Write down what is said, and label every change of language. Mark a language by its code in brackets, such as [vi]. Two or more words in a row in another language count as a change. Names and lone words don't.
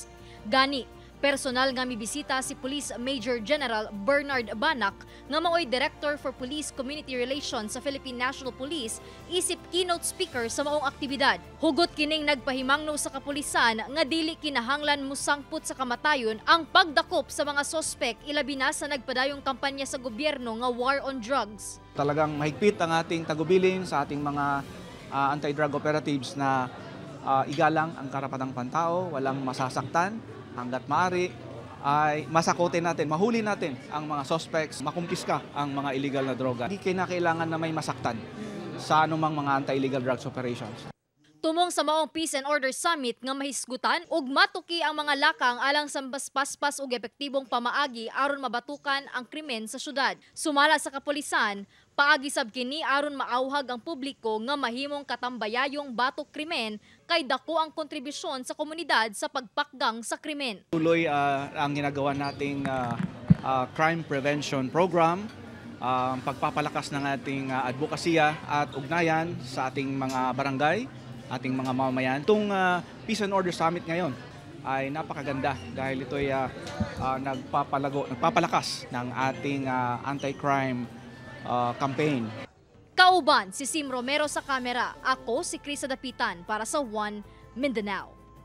[ceb] Gani, personal nga mibisita si Police Major General Bernard Banak nga maoy Director for Police Community Relations sa Philippine National Police isip keynote speaker sa maong aktibidad. Hugot kining nagpahimangno sa kapulisan nga dili kinahanglan musangput sa kamatayon ang pagdakop sa mga sospek ilabi na sa nagpadayong kampanya sa gobyerno nga [en] war on drugs. [tl] Talagang mahigpit ang ating tagubilin sa ating mga [en] anti-drug operatives [tl] na igalang ang karapatang pantao, walang masasaktan. Hanggat maaari ay masakotin natin, mahuli natin ang mga suspects, makumpiska ang mga illegal na droga. Hindi kinakailangan na may masaktan sa anumang mga [en] anti-illegal drugs operations. [ceb] Tumong sa maong Peace and Order Summit nga mahisgutan ug matuki ang mga lakang alang sa paspaspas ug epektibong pamaagi aron mabatukan ang krimen sa syudad. Sumala sa kapulisan, paagi sab kini aron maawhag ang publiko nga mahimong katambayayong batok krimen kay dako ang kontribusyon sa komunidad sa pagpakgang sa krimen. [tl] Tuloy ang ginagawa nating [en] crime prevention program, [tl] pagpapalakas ng ating advokasya at ugnayan sa ating mga barangay, ating mga mamamayan. Itong Peace and Order Summit ngayon ay napakaganda dahil ito ay nagpapalakas ng ating [en] anti-crime campaign. [ceb] Kauban si Sim Romero sa kamera. Ako si Krisa Dapitan para sa One Mindanao.